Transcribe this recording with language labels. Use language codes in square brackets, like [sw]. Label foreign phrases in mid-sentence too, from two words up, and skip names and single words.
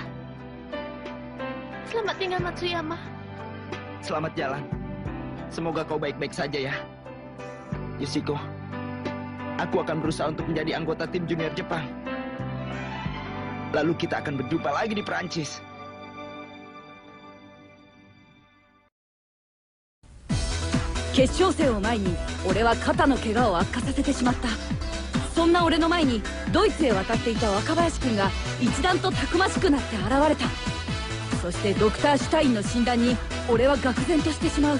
[id] Selamat tinggal, Matsuyama. Selamat jalan. Semoga kau baik-baik saja ya. Yosiko, aku akan berusaha untuk menjadi anggota tim junior Jepang. Lalu kita akan berjumpa lagi di Perancis. [ja] 決勝戦を前に俺は肩の怪我を悪化させてしまった。そんな俺の前にドイツへ渡っていた若林君が一段とたくましくなって現れた。そしてドクター・シュタインの診断に俺は愕然としてしまう。